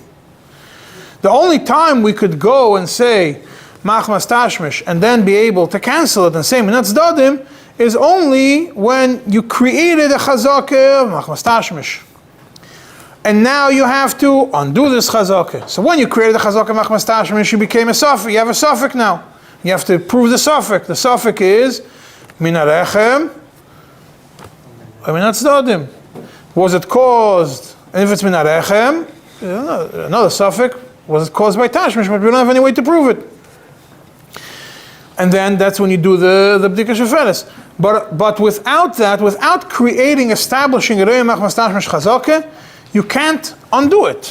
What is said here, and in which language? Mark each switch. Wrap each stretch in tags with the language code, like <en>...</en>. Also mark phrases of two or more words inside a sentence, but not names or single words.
<en>The only time we could go and say</en> <he>מחמת תשמיש</he> <en>and then be able to cancel it and say</en> <he>מן הצדדים</he> <en>is only when you created a chazakah of</en> <he>מחמת תשמיש.</he> <en>And now you have to undo this chazaka. So when you created the</en> <he>חזקה מחמת תשמיש,</he> <en>you became a suffix. You have a suffix now. You have to prove the suffix. The suffix is</en> <he>מן הרחם</he> <en>or</en> <he>מן הצדדים.</he> <en>Was it caused? And if it's</en> <he>מן הרחם,</he> <en>another suffix. Was it caused by tashmish? But we don't have any way to prove it. And then that's when you do the</en> <he>בדיקת שפופרת.</he> <en>But without that, without creating, establishing a</en> <he>רואה מחמת תשמיש חזקה,</he> <en>you can't undo it.</en>